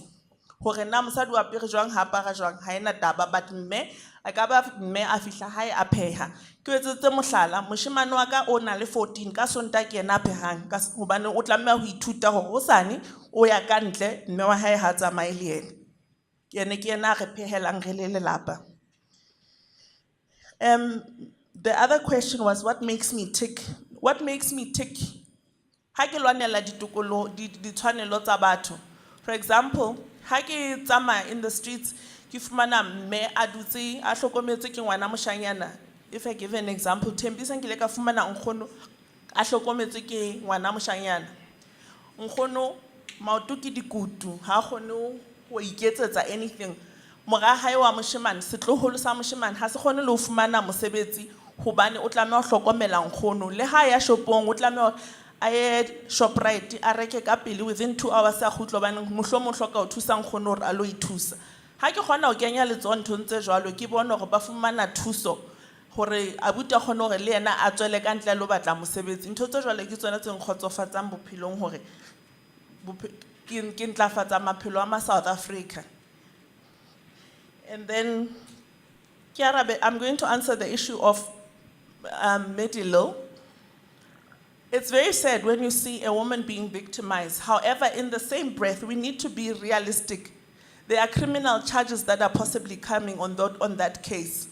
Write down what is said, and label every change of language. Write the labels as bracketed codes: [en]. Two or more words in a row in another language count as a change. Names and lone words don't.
[st] Hore na mosadi wa apere jwang ha apara jwang ha ena taba, but mme a ka ba mme a fihla hae a pheha. Ke etsetse mohlala moshemane wa ka o na le 14 ka sonta ke yena a phehang ka hobane o tlameha ho ithuta hore hosane o ya ka ntle mme wa hae ha tsamaye le yena. Ke yena re phehelang re le lelapa. [en] The other question was what makes me tick? What makes me tick? [st] Ha ke lwanela ditokolo ditshwanelo tsa batho. [en] For example, [st] ha ke tsamaya [en] in the streets, [st] ke fumana mme a dutse a hlokometse ke ngwana moshanyana. [en] If I give an example, [st] Thembisa nkile ka fumana nkgono a hlokometse ke ngwana moshanyana. Nkgono maoto ke dikutu, ha kgone ho iketsetsa anything. Mora hae wa moshemane, setloholo sa moshemane ha se kgone le ho fumana mosebetsi hobane o tlameha ho hlokomela nkgono. Le ha ya shopong o tlameha a ye Shoprite a reke ka pele [en] within 2 hours [st] a kgutlo bana mohlomong hloka ho thusa nkgono hore a lo ithusa. Ha ke kgona ho kenya letsoho nthong tse jwalo ke bona hore ba fumana thuso hore abuti a kgone hore le yena a tswele ka ntle lo batla mosebetsi. Ntho tse jwalo ke tsona tse nkgotsofatsang bophelong hore ke ntlafatsa maphelo a ma South Africa. [en] And then I'm going to answer the issue of Medilo. It's very sad when you see a woman being victimized. However, in the same breath, we need to be realistic. There are criminal charges that are possibly coming on that case.